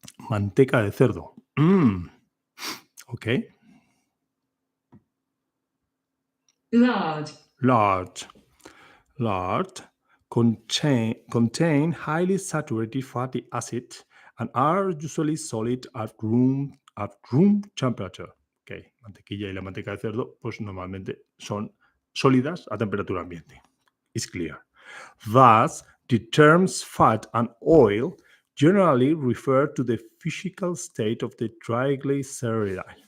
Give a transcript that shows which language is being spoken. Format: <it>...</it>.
<es>Manteca de cerdo. Okay.</es> <en>Lard. Lard contain highly saturated fatty acids and are usually solid at room temperature. Okay.</en> <es>Mantequilla y la manteca de cerdo, pues normalmente son sólidas a temperatura ambiente.</es> <en>It's clear. Thus, the terms fat and oil generally refer to the physical state of the triglyceride.</en>